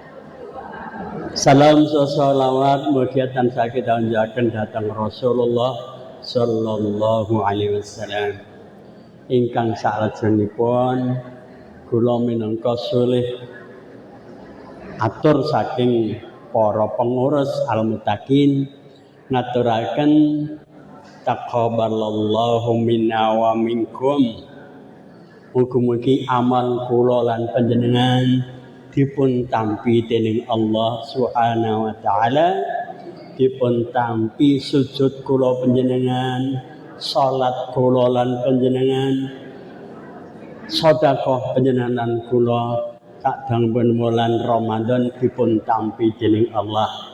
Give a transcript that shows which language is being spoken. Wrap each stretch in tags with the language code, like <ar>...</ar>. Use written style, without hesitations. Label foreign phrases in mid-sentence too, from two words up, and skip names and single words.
<jv>Salam sholawat mugia tansah kidhanjaken dhateng Rasulullah</jv> <ar>صلى الله عليه وسلم.</ar> <jv>Ingkang salajengipun kula minangka sulih atur saking para pengurus Al-Muttaqin ngaturaken</jv> <ar>تقبل الله منا ومنكم.</ar> <jv>Mugi-mugi amal kula lan panjenengan dipun tampi dening Allah</jv> <ar>سبحانه وتعالى,</ar> <jv>dipun tampi sujud kula panjenengan, salat kula lan panjenengan, sedekah panjenengan kula kadang pun bulan Ramadan dipun tampi dening Allah.</jv>